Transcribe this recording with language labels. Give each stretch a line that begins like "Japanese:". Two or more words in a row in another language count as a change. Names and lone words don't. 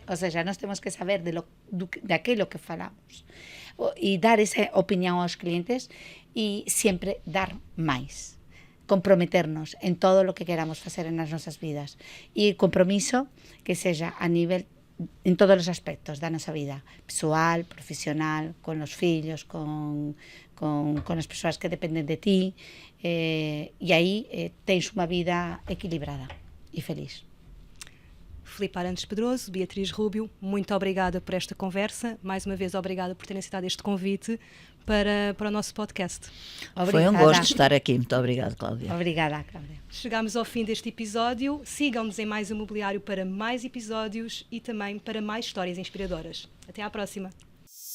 Spanish: O sea,
Galician: nós temos que saber de aquilo que falamos e dar esa opinión aos clientes e sempre dar máis,
Spanish: comprometernos en todo lo que queramos
Galician: facer nas nosas vidas e compromiso que sexa a nivel en todos os aspectos da nosa vida, pessoal, profesional, con os fillos, con as persoas que dependen de ti, e aí tens unha vida equilibrada e feliz.
Portuguese: Filipe Arantes Pedroso, Beatriz Rubio, muito obrigada por esta conversa. Mais uma vez, obrigada por terem aceitado este convite para o nosso podcast. Obrigada. Foi um gosto estar aqui. Muito obrigada, Cláudia. Obrigada, Cláudia. Chegamos ao fim deste episódio. Sigam-nos em Mais Imobiliário para mais episódios e também para mais histórias inspiradoras.